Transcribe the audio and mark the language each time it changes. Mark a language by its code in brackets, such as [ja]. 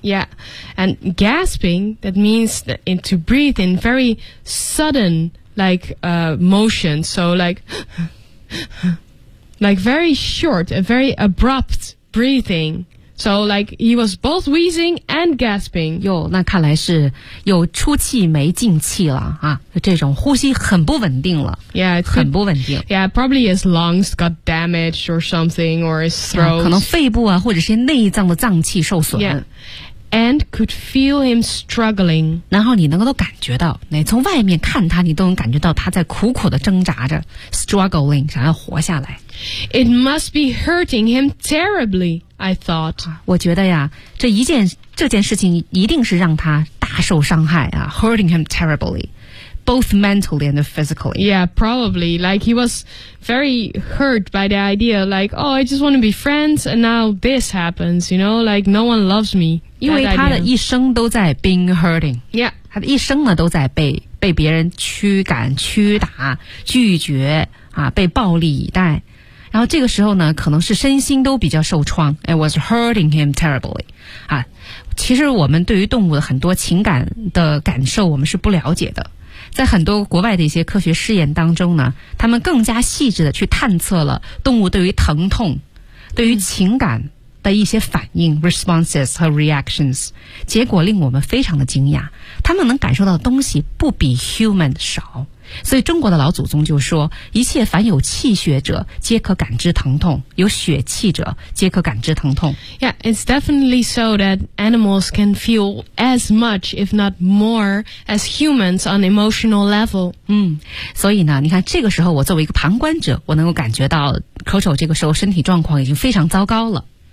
[en] Yeah, and gasping, that means that to breathe in very suddenlike motion, so like very short and very abrupt breathing. So like he was both wheezing and gasping. [zh] 哟，那看来是有出气没进气了啊，这种呼吸很不稳定了。 [en] Yeah, it's [zh] 很不稳定。 [en] Yeah, probably his lungs got damaged or something, or his throat. [zh] 可能肺部啊，或者是内脏的脏器受损。 [en] Yeah. And could feel him struggling. [zh] 然后你能够都感觉到，你从外面看他，你都能感觉到他在苦苦的挣扎着 ，struggling， 想要活下来。 [en] It must be hurting him terribly, I thought. [zh] 我觉得呀，这件事情一定是让他大受伤害啊 ， [en] hurting him terribly, both mentally and physically. Yeah, probably. Like he was very hurt by the idea. Like, oh, I just want to be friends, and now this happens. You know, like no one loves me. [zh] 因为他的一生都在 [en] being hurting、 yeah. [zh] 他的一生呢都在被别人驱赶驱打拒绝啊，被暴力以待，然后这个时候呢可能是身心都比较受创。 [en] It was hurting him terribly、 [zh] 啊、其实我们对于动物的很多情感的感受我们是不了解的，在很多国外的一些科学试验当中呢，他们更加细致的去探测了动物对于疼痛对于情感的一些反应 responses 和 reactions， 结果令我们非常的惊讶，他们能感受到的东西不比 human 少。所以中国的老祖宗就说，一切凡有气血者皆可感知疼痛，有血气者皆可感知疼痛。 [en] Yeah, it's definitely so that animals can feel as much if not more as humans on emotional level. [zh] 所以呢，你看这个时候我作为一个旁观者，我能够感觉到 Coco 这个时候身体状况已经非常糟糕了。